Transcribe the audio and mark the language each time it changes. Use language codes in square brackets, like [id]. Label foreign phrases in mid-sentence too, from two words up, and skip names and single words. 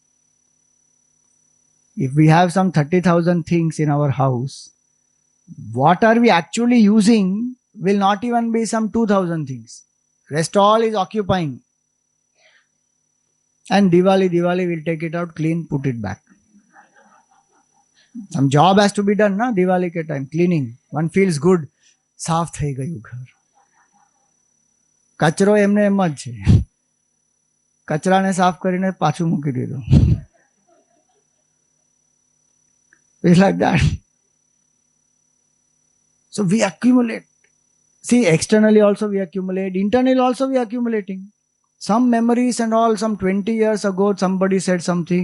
[en] If we have some 30,000 things in our house, what are we actually using will not even be some 2,000 things. Rest all is occupying. And Diwali will take it out, clean, put it back. Some job has to be done, na? Diwali ke time, cleaning. One feels good. [gu] સાફ થઈ ગયું ઘર. કચરો એમને એમ જ છે. કચરાને સાફ કરીને પાછું મૂકી દીધું. [en] It's like that. So we accumulate. See, externally also we accumulate. Internally also we are accumulating. Some memories and all, some 20 years ago, somebody said something.